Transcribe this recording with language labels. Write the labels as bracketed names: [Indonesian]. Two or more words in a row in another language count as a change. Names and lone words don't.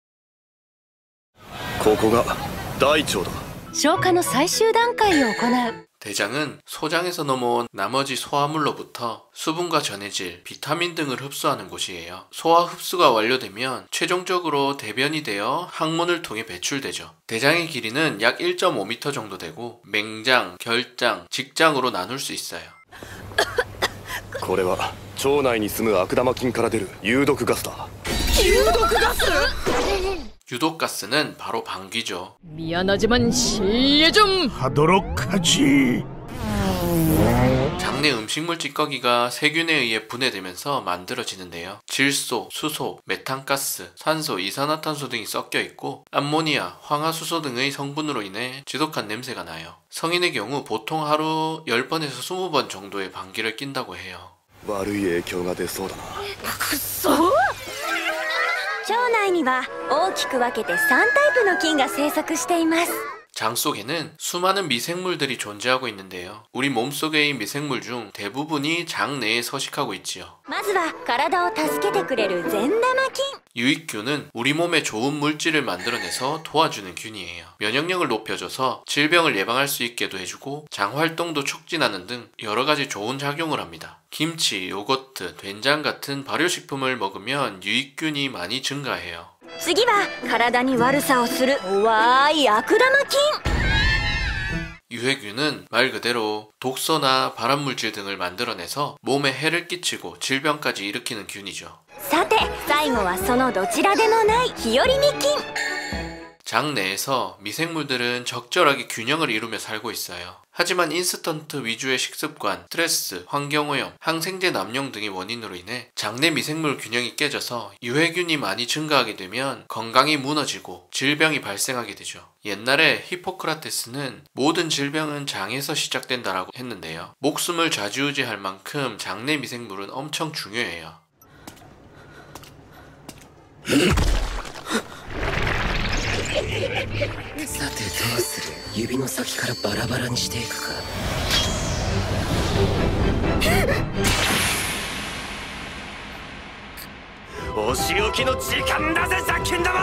[Japanese] ここが大腸だ。消化の最終段階を行う。 [Korean] 대장은 소장에서 넘어온 나머지 소화물로부터 수분과 전해질, 비타민 등을 흡수하는 곳이에요. 소화 흡수가 완료되면 최종적으로 대변이 되어 항문을 통해 배출되죠. 대장의 길이는 약 1.5m 정도 되고 맹장, 결장, 직장으로 나눌 수 있어요. [Japanese] これは腸内に住む悪玉菌から出る有毒ガスだ。有毒ガス? [Korean] 유독가스는 바로 방귀죠. 미안하지만 실례 좀 하도록 하지. 장내 음식물 찌꺼기가 세균에 의해 분해되면서 만들어지는데요. 질소, 수소, 메탄가스, 산소, 이산화탄소 등이 섞여 있고 암모니아, 황화수소 등의 성분으로 인해 지독한 냄새가 나요. 성인의 경우 보통 하루 10번에서 20번 정도의 방귀를 낀다고 해요. [Japanese] 悪い影響が出そうだな。くっそ。腸内には大きく分けて3タイプの菌が生息しています。 [Korean] 장 속에는 수많은 미생물들이 존재하고 있는데요. 우리 몸속의 미생물 중 대부분이 장 내에 서식하고 있지요. [Japanese] まずは体を助けてくれる善玉菌。 [Korean] 유익균은 우리 몸에 좋은 물질을 만들어내서 도와주는 균이에요. 면역력을 높여줘서 질병을 예방할 수 있게도 해주고 장 활동도 촉진하는 등 여러 가지 좋은 작용을 합니다. 김치, 요거트, 된장 같은 발효식품을 먹으면 유익균이 많이 증가해요. [Japanese] 次は体に悪さをする怖い悪玉菌。 [Korean] 유해균은 말 그대로 독소나 발암물질 등을 만들어내서 몸에 해를 끼치고 질병까지 일으키는 균이죠. [Japanese] さて最後はそのどちらでもない日和見菌。 [Korean] 장 내에서 미생물들은 적절하게 균형을 이루며 살고 있어요. 하지만 인스턴트 위주의 식습관, 스트레스, 환경오염, 항생제 남용 등의 원인으로 인해 장내 미생물 균형이 깨져서 유해균이 많이 증가하게 되면 건강이 무너지고 질병이 발생하게 되죠. 옛날에 히포크라테스는 모든 질병은 장에서 시작된다라고 했는데요. 목숨을 좌지우지할 만큼 장내 미생물은 엄청 중요해요. [Japanese] さてどうする？指の先からバラバラにしていくか。お仕置きの時間だぜ雑菌玉。